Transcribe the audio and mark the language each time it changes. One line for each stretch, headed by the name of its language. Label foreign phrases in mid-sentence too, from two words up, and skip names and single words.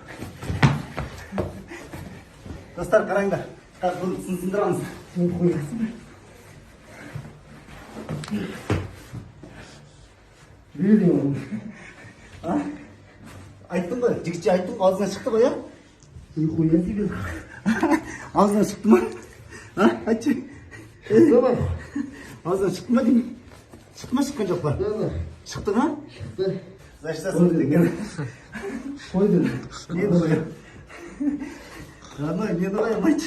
Kazakh: Достар, қараңдар. Қазір бұны сындырамыз. Жібер деймін. Айттым ғой, жігітше айттым, аузынан шықты ғой, я?
Russian: Нихуя себе.
Kazakh: Аузынан шықты ма? Айтшы. Аузынан шықты ма деймін? Шықты ма, шыққан жоқ па? Шықты ма? Шықты. Значит, екен. Қойды. Не ғой?
Russian: Родной, не давай,
Kazakh: айтшы.